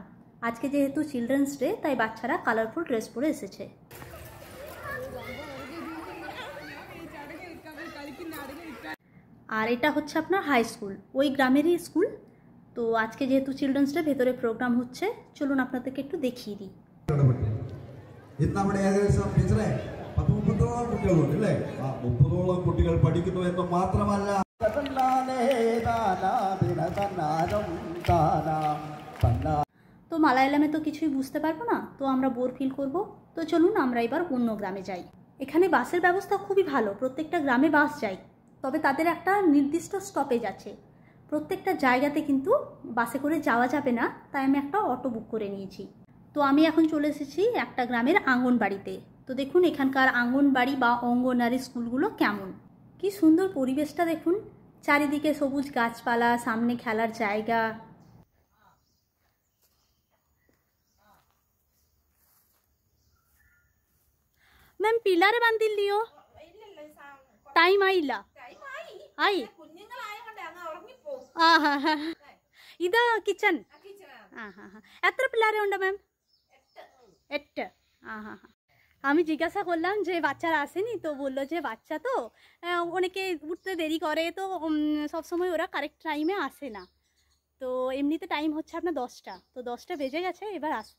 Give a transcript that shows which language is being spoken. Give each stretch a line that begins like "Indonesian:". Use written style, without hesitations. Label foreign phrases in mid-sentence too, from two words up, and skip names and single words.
Bangla: আজকে যেহেতু
English: children's day,
Bangla: তাই বাচ্চারা
English: colorful dress
Bangla: পরে এসেছে। আর এটা হচ্ছে আপনার
English: high school,
Bangla: ওই গ্রামেরই স্কুল। তো আজকে যেহেতু
English: children's day,
Bangla: ভেতরে প্রোগ্রাম হচ্ছে, চলুন আপনাদেরকে একটু দেখিয়ে দিই।
Malayalam: ഇന്ന് നമ്മുടെ ഏകദേശം ടീച്ചറെ 10-30ഓളം കുട്ടികളുണ്ട് അല്ലേ? ആ 30ഓളം കുട്ടികൾ പഠിക്കുന്നു എന്ന് മാത്രമല്ല,
Bangla: তো মালায়ালামে তো কিছুই বুঝতে পারবো না, তো আমরা
English: bore feel
Bangla: করব। তো চলুন আমরা এবার অন্য গ্রামে যাই। এখানে বাসের ব্যবস্থা খুবই ভালো, প্রত্যেকটা গ্রামে বাস যায়, তবে তাদের একটা নির্দিষ্ট স্টপেজ আছে। প্রত্যেকটা জায়গাতে কিন্তু বাসে করে যাওয়া যাবে না, তাই আমি একটা
English: auto book
Bangla: করে নিয়েছি। তো আমি এখন চলে এসেছি একটা গ্রামের আঙ্গনবাড়িতে। তো দেখুন এখানকার আঙ্গনবাড়ি বা অঙ্গনারী স্কুলগুলো কেমন, কি সুন্দর পরিবেশটা দেখুন। চারিদিকে সবুজ গাছপালা, সামনে খেলার জায়গা।
Malayalam: മാം പിള്ളാരെ വന്നില്ലിയോ? ടൈം ആയില്ല. ആയി. ആ ഹാ ഹാ. ഇത് കിച്ചൺ. हाँ हाँ हाँ। എത്ര പിള്ളേര് ഉണ്ട് മാം? 8। हाँ हाँ हाँ।
Bangla: আমি জিজ্ঞাসা করলাম যে বাচ্চারা আসেনি, তো বললো যে বাচ্চা তো অনেকে উঠতে দেরি করে, তো সবসময় ওরা
English: correct timeে
Bangla: আসে না। তো এমনিতে টাইম হচ্ছে আপনার 10টা, তো 10টা বেজে গেছে, এবার আসবে।